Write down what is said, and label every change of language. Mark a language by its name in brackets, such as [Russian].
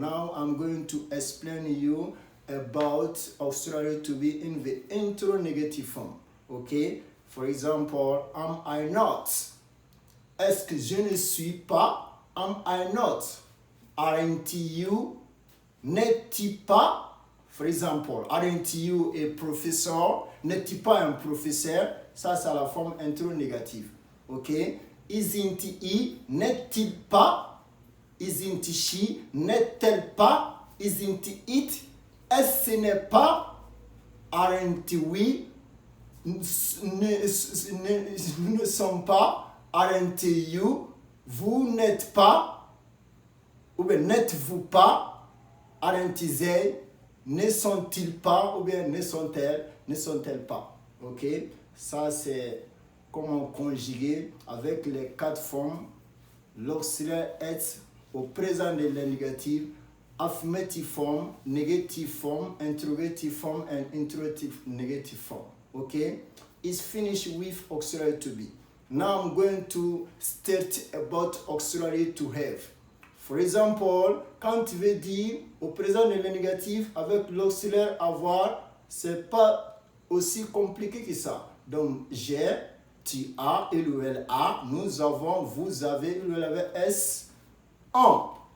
[English] Now I'm going to explain you about auxiliary to be in the interrogative form. Okay, for example, am I not? [French] Est-ce que je ne suis pas? [English] Am I not? Aren't you? [French] N'es-tu pas? [English] For example, aren't you a professor? [French] N'es-tu pas un professeur? Ça, c'est la forme interrogative. [English] OK? Isn't he? [French] N'est-il pas? [English] Isn't she? [French] N'est-elle pas? [English] Isn't it? [French] Est-ce ce n'est pas? [English] Aren't we? [French] Nous ne sommes pas. [English] Aren't you? [French] Vous n'êtes pas. Ou bien n'êtes-vous pas? [English] Aren't they? [French] Ne sont-ils pas? Ou bien ne sont-elles pas? Ok? Ça, c'est comment conjuguer avec les quatre formes. L'auxiliaire être au présent de l'indicatif, [English] affirmative form, negative form, interrogative form, and interrogative negative form. Okay? It's finished with auxiliary to be. Now I'm going to start about auxiliary to have. For example, [French] quand tu veux dire au présent de l'indicatif avec l'auxiliaire avoir, c'est pas aussi compliqué que ça. Donc, j'ai, tu as, il ou elle a, nous avons, vous avez, il ou elle avait, s, on.